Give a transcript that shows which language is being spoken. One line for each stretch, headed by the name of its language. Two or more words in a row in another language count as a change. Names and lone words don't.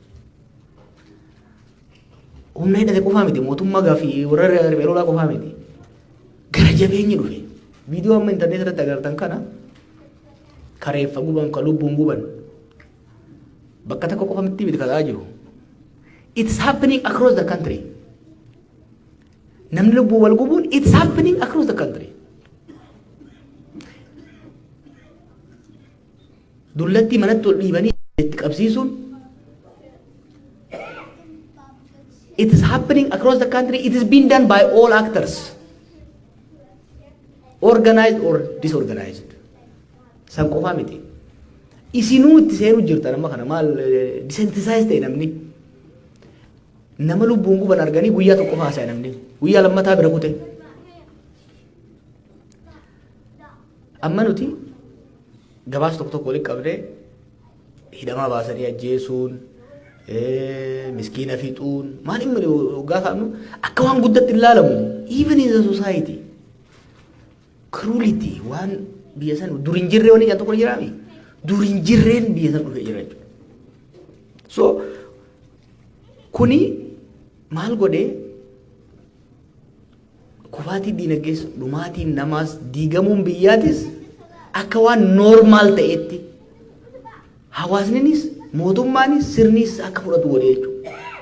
Oromo: Humna hidhate qofaa miti mootummaa gaafi warra reerolaa qofaa miti. Gara jabeenyi dhufe. Viidiyoo amma intarneet irratti agartan kana kareeffa guban ka lubbuun guban bakka takka qofa miti miti kataa jiru.
English: It's happening across the country.
Oromo: Namni lubbuu wal gubuun
English: it's happening across the country.
Oromo: Dullatti manatti ol dhiibanii itti qabsiisuun
English: it is happening across the country. It is being done by all actors, organized or disorganized.
Oromo: San qofaa miti. Isinuu itti seenuu jirtan amma kana maal desensitize ta'e namni nama lubbuun guban arganii guyyaa tokko haasaa namni guyyaa lammataa bira kute. Amma nuti gabaas tokko tokko waliin qabdee hidhamaa baasanii ajjeesuun miskiina fixuun maal inni gaafamu akka waan guddatti ilaalamu
English: even in the society cruelty
Oromo: waan biyya san durin jirree wani janto kun jiraami durin jirreen biyya san dhufee jira jechuudha. So kuni maal godhee kufaatii diinagdees dhumaatiin namaas diigamuun biyyaatis akka waan normaal ta'etti hawaasninis mootummaanis sirnis akka fudhatu godhee jechuudha.